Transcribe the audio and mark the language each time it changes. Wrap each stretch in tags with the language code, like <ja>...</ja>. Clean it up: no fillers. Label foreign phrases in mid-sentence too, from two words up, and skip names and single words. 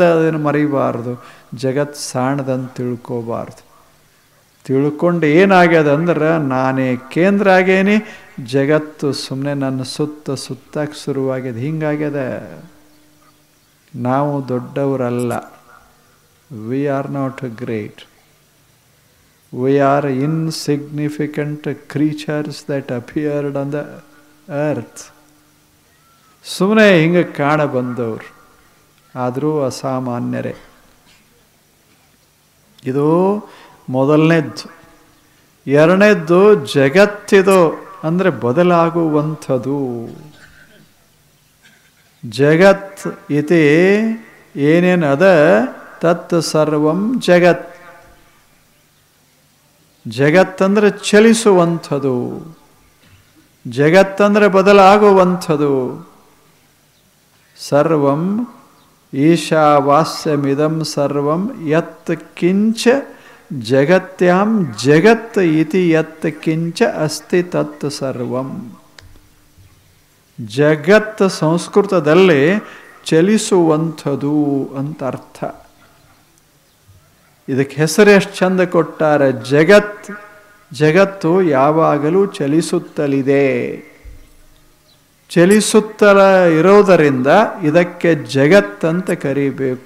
<kn>ಅದನ್ನು ಮರಿಬಾರ್ದು. ಜಗತ್ತು ಸಣ್ಣದಂತ ತಿಳ್ಕೋಬಾರ್ದು. ತಿಳ್ಕೊಂಡು ಏನಾಗ್ಯದ ಅಂದ್ರೆ ನಾನೇ ಕೇಂದ್ರ ಆಗೇನಿ, ಜಗತ್ತು ಸುಮ್ಮನೆ ನನ್ನ ಸುತ್ತಕ್ಕೆ ಶುರುವಾಗಿದೆ. ಹಿಂಗಾಗ್ಯದ. ನಾವು ದೊಡ್ಡವರಲ್ಲ.</kn> <en>We are not great. We are insignificant creatures that appeared on the earth.</en> <kn>ಸುಮ್ಮನೆ ಹಿಂಗೆ ಕಾಣ ಬಂದವರು, ಆದರೂ ಅಸಾಮಾನ್ಯರೇ. ಇದು ಮೊದಲನೇದ್ದು. ಎರಡನೇದ್ದು, ಜಗತ್ತಿದು ಅಂದರೆ ಬದಲಾಗುವಂಥದ್ದು.</kn> <sa>ಜಗತ್ ಇತಿ ಏನೇನದ ತತ್ ಸರ್ವಂ ಜಗತ್.</sa> <kn>ಜಗತ್ತಂದ್ರೆ ಚಲಿಸುವಂಥದ್ದು, ಜಗತ್ತಂದ್ರೆ ಬದಲಾಗುವಂಥದ್ದು.</kn> <sa>ಸರ್ವಂ ಈಶಾವಾಸ್ಯಮಿದಂ ಸರ್ವಂ ಯತ್ ಕಿಂಚ ಜಗತ್ಯಾಂ ಜಗತ್ ಇತಿ ಯತ್ ಕಿಂಚ ಅಸ್ತಿ ತತ್ ಸರ್ವಂ.</sa> <kn>ಜಗತ್ ಸಂಸ್ಕೃತದಲ್ಲಿ ಚಲಿಸುವಂಥದ್ದು ಅಂತ ಅರ್ಥ. ಇದಕ್ಕೆ ಹೆಸರು ಎಷ್ಟು ಚಂದ ಕೊಟ್ಟಾರೆ. ಜಗತ್ತು ಯಾವಾಗಲೂ ಚಲಿಸುತ್ತಲಿದೆ. ಚಲಿಸುತ್ತಲ ಇರೋದರಿಂದ ಇದಕ್ಕೆ ಜಗತ್ ಅಂತ ಕರಿಬೇಕು.</kn>